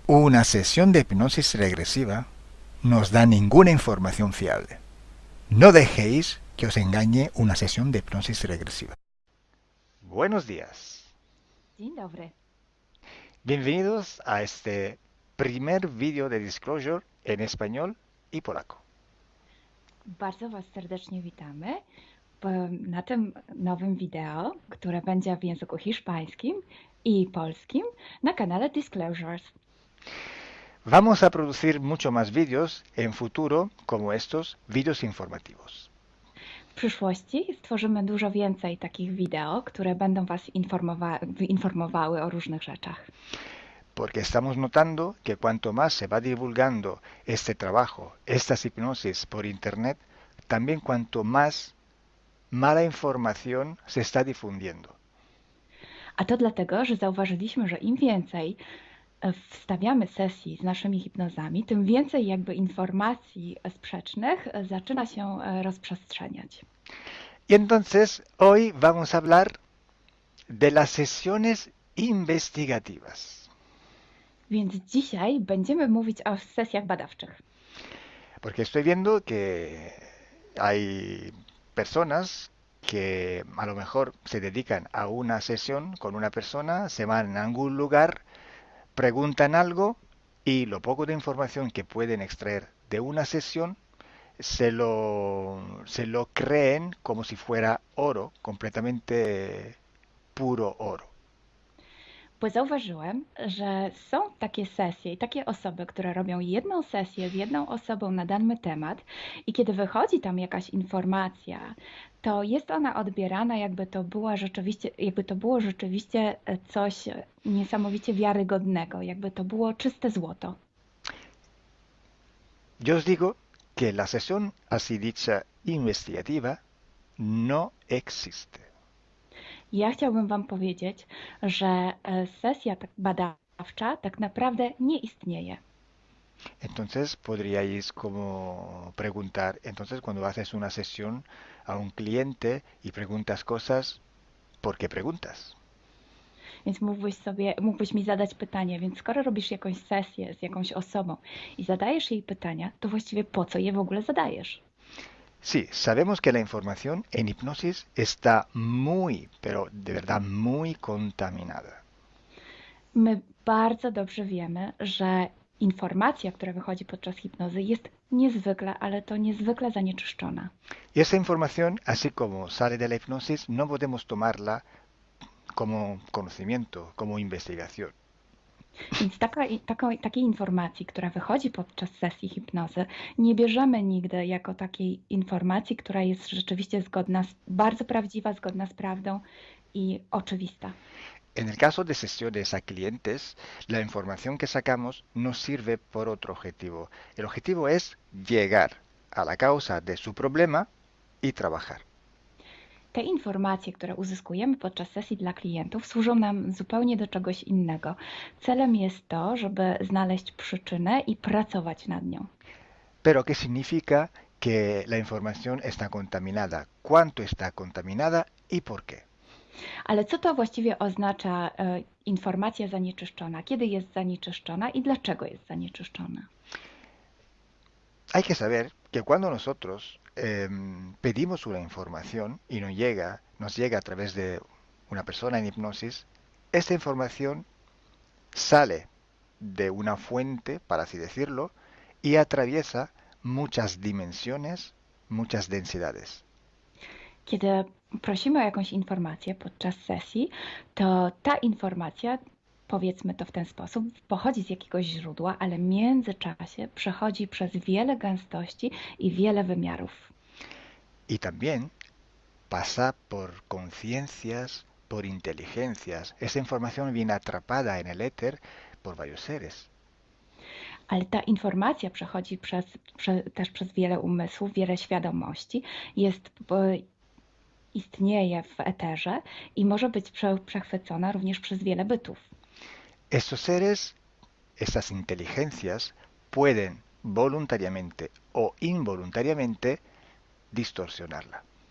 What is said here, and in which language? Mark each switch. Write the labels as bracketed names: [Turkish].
[Spanish] Una sesión de hipnosis regresiva no os da ninguna información fiable. No dejéis que os engañe una sesión de hipnosis regresiva. Buenos días. [Polish] Dzień dobry. [Spanish] Bienvenidos a este primer vídeo de Disclosure en español y polaco. [Polish] Bardzo Was serdecznie witamy na tym nowym wideo, które będzie w języku hiszpańskim i polskim na kanale Disclosures. [Spanish] Vamos a producir mucho más vídeos en futuro como estos vídeos informativos. [Polish] W przyszłości stworzymy dużo więcej takich wideo, które będą Was informowały o różnych rzeczach. [Spanish] Porque estamos notando que cuanto más se va divulgando este trabajo, estas hipnosis por internet, también cuanto más mala información se está difundiendo. [Polish] A to dlatego, że zauważyliśmy, że im więcej wstawiamy sesji z naszymi hipnozami, tym więcej jakby informacji sprzecznych zaczyna się rozprzestrzeniać. [Spanish] Y entonces hoy vamos a hablar de las sesiones investigativas. [Polish] Więc dzisiaj będziemy mówić o sesjach badawczych. [Spanish] Porque estoy viendo que hay personas que a lo mejor se dedican a una sesión con una persona, se van a algún lugar, preguntan algo y lo poco de información que pueden extraer de una sesión se lo creen como si fuera oro, completamente puro oro. [Polish] Bo zauważyłem, że są takie sesje i takie osoby, które robią jedną sesję z jedną osobą na dany temat i kiedy wychodzi tam jakaś informacja, to jest ona odbierana jakby to było rzeczywiście coś niesamowicie wiarygodnego, jakby to było czyste złoto. [Spanish] Yo os digo que la sesión así dicha investigativa no existe. [Polish] Ja chciałbym Wam powiedzieć, że sesja tak badawcza poznawcza tak naprawdę nie istnieje. [Spanish] Entonces podríais como preguntar, entonces cuando haces una sesión a un cliente y preguntas cosas, ¿por qué preguntas? [Polish] Więc mógłbyś mi zadać pytanie, więc skoro robisz jakąś sesję z jakąś osobą i zadajesz jej pytania, to właściwie po co je w ogóle zadajesz? [Spanish] Sí, sabemos que la información en hipnosis está muy, pero de verdad muy contaminada. [Polish] My bardzo dobrze wiemy, że informacja, która wychodzi podczas hipnozy, jest niezwykle, ale to niezwykle zanieczyszczona. [Spanish] Y esa información, así como sale de la hipnosis, no podemos tomarla como conocimiento, como investigación. [Polish] Więc takiej informacji, która wychodzi podczas sesji hipnozy, nie bierzemy nigdy jako takiej informacji, która jest rzeczywiście bardzo prawdziwa, zgodna z prawdą i oczywista. [Spanish] En el caso de sesiones a clientes, la información que sacamos nos sirve por otro objetivo. El objetivo es llegar a la causa de su problema y trabajar. [Polish] Te informacje, które uzyskujemy podczas sesji dla klientów, służą nam zupełnie do czegoś innego. Celem jest to, żeby znaleźć przyczynę i pracować nad nią. [Spanish] Pero ¿qué significa que la información está contaminada? ¿Cuánto está contaminada y por qué? [Polish] Ale co to właściwie oznacza informacja zanieczyszczona? Kiedy jest zanieczyszczona i dlaczego jest zanieczyszczona? [Spanish] Hay que saber que cuando nosotros pedimos una información y nos llega a través de una persona en hipnosis, esta información sale de una fuente, para así decirlo, y atraviesa muchas dimensiones, muchas densidades. [Polish] Kiedy prosimy o jakąś informację podczas sesji, to ta informacja, powiedzmy to w ten sposób, pochodzi z jakiegoś źródła, ale w międzyczasie przechodzi przez wiele gęstości i wiele wymiarów. [Spanish] Y también pasa por conciencias, por inteligencias. Esa información viene atrapada en el éter por varios seres. [Polish] Ale ta informacja przechodzi też przez wiele umysłów, wiele świadomości, istnieje w eterze i może być przechwycona również przez wiele bytów. [Spanish] Estos seres, estas inteligencias, pueden voluntariamente o involuntariamente distorsionarla.